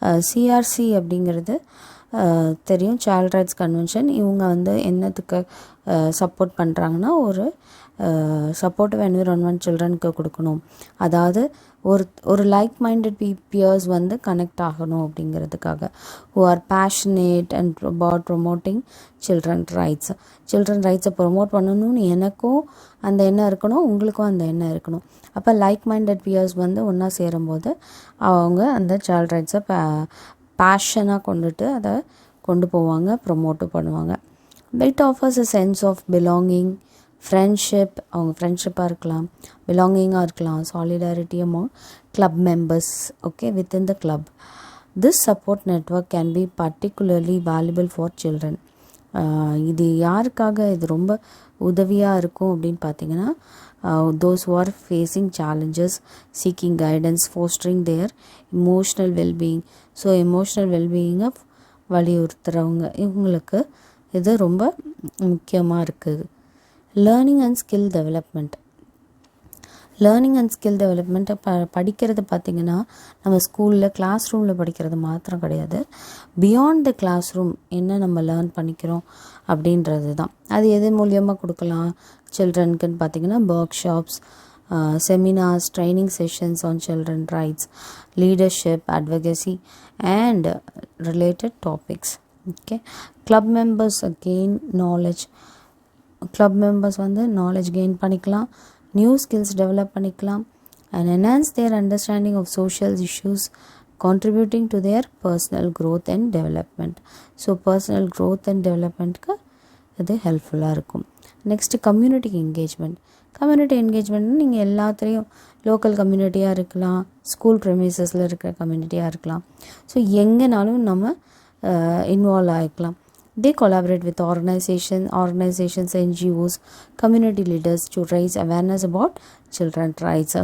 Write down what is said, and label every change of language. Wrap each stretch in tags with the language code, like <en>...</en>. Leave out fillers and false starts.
<ta>CRC அப்படிங்கிறது தெரியும், child rights convention. இவங்க என்னத்துக்கு சப்போர்ட் பண்ணுறாங்கன்னா, ஒரு சப்போர்ட்டிவ் என்விரான்மெண்ட் சில்ட்ரனுக்கு கொடுக்கணும். அதாவது ஒரு லைக் மைண்டட் பியர்ஸ் கனெக்ட் ஆகணும் அப்படிங்கிறதுக்காக.</ta> <en>who are passionate and about promoting children rights.</en> <ta>Children ரைட்ஸை promote பண்ணணும்னு எனக்கும் அந்த எண்ணம் இருக்கணும், உங்களுக்கும் அந்த எண்ணம் இருக்கணும். அப்போ லைக் மைண்டட் பியர்ஸ் ஒன்றா சேரும்போது அவங்க அந்த சைல்ட் ரைட்ஸை பேஷனாக அதை கொண்டு போவாங்க, ப்ரொமோட்டும் பண்ணுவாங்க.</ta> <en>it offers a sense of belonging, friendship,</en> <ta>அவங்க ஃப்ரெண்ட்ஷிப்பாக இருக்கலாம், பிலாங்கிங்காக இருக்கலாம்,</ta> <en>Solidarity among club members, okay, within the club. This support network can be particularly valuable for children.</en> <ta>இது யாருக்காக இது ரொம்ப உதவியாக இருக்கும் அப்படின்னு பார்த்தீங்கன்னா,</ta> <en>those who are facing challenges, seeking guidance, fostering their emotional well-being.</en> <ta>So emotional வெல்பீயிங்கை வலியுறுத்துகிறவங்க, இவங்களுக்கு இது ரொம்ப முக்கியமாக இருக்குது.</ta> <en>Learning and skill development.</en> <ta>Learning and skill டெவலப்மெண்ட்டை படிக்கிறது பார்த்திங்கன்னா, நம்ம ஸ்கூலில் கிளாஸ் ரூமில் படிக்கிறது மாத்திரம் கிடையாது.</ta> <en>beyond the classroom</en> <ta>என்ன நம்ம லேர்ன் பண்ணிக்கிறோம் அப்படின்றது தான். அது எது மூலியமாக கொடுக்கலாம் சில்ட்ரனுக்குன்னு பார்த்திங்கன்னா,</ta> <en>Workshops, seminars, training sessions on children rights, leadership, advocacy and related topics. Okay, club members gain knowledge. Club members knowledge gain பண்ணிக்கலாம், new skills develop பண்ணிக்கலாம், and enhance their understanding of social issues, contributing to their personal growth and development. So personal growth and developmentக்கு</en> <ta>இது ஹெல்ப்ஃபுல்லாக இருக்கும்.</ta> <en>Next community engagement.</en> <ta>Community என்கேஜ்மெண்ட்னு நீங்கள் எல்லாத்துலேயும் local கம்யூனிட்டியாக இருக்கலாம், school ப்ரெமிசஸில் இருக்கிற கம்யூனிட்டியாக இருக்கலாம். ஸோ எங்கேனாலும் நம்ம involve ஆகிக்கலாம்.</ta> <en>They collaborate with organizations, NGOs, community leaders to raise awareness about children rights.</en>